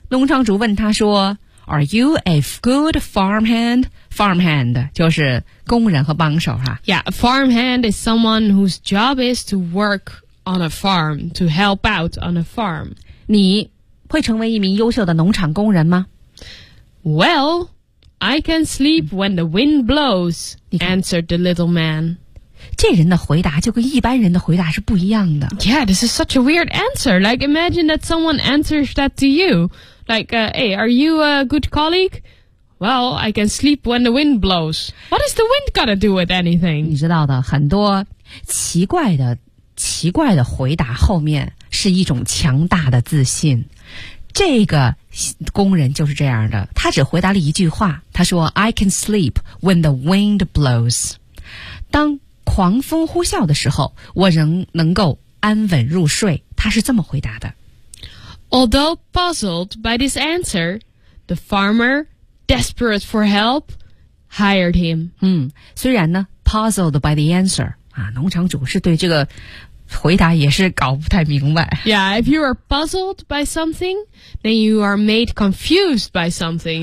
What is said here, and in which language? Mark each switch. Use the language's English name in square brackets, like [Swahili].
[Chinese] 农场主问他说 [English] Are you a good farmhand? [Chinese] Farmhand 就是工人和帮手、啊、 [English] Yeah, a farmhand is someone whose job is to work on a farm, to help out on a farm. [Chinese] 你会成为一名优秀的农场工人吗？ [English] Well, I can sleep when the wind blows, answered the little man. [Chinese] 这人的回答就跟一般人的回答是不一样的。 [English] Yeah, this is such a weird answer. Like, imagine that someone answers that to you. Like, hey, are you a good colleague? Well, I can sleep when the wind blows. What is the wind gonna do with anything? [Chinese] 你知道的，很多奇怪的回答后面是一种强大的自信。这个工人就是这样的，他只回答了一句话，他说 [English] I can sleep when the wind blows. [Chinese] 当狂风呼啸的时候，我仍能够安稳入睡。他是这么回答的。 [English] Although puzzled by this answer, the farmer, desperate for help, hired him. [Chinese] 虽然呢 [English] puzzled by the answer, [Chinese] 啊，农场主是对这个回答也是搞不太明白。 [English] Yeah, if you are puzzled by something, then you are made confused by something.